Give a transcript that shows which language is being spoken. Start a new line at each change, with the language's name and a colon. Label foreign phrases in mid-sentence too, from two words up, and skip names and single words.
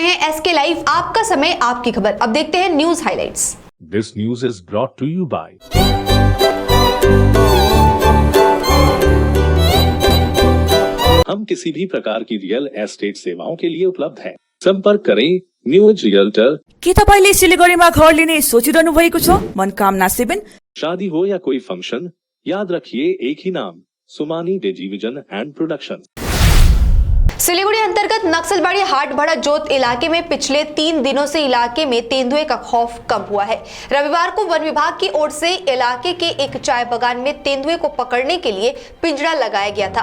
Hindi: SK लाइव, आपका समय आपकी खबर। अब देखते हैं
English: news highlights. This news is brought to you by
Hindi: हम किसी भी प्रकार की
English: real estate
Hindi: सेवाओं के लिए उपलब्ध हैं। संपर्क करें न्यूज रियल्टर।
Nepali: के तपाईले सिलिगुडीमा घर लिने सोचिरहनु भएको छ? मनकामना 7।
Hindi: शादी हो या कोई फंक्शन, याद रखिए एक ही नाम, सुमानी डिवीजन एंड प्रोडक्शन। सिलीगुड़ी अंतर्गत नक्सलबाड़ी हाटभड़ा जोत इलाके में पिछले 3 दिनों से इलाके में तेंदुए का खौफ कम हुआ है। रविवार को वन विभाग की ओर से इलाके के एक चाय बागान में तेंदुए को पकड़ने के लिए पिंजरा लगाया गया था।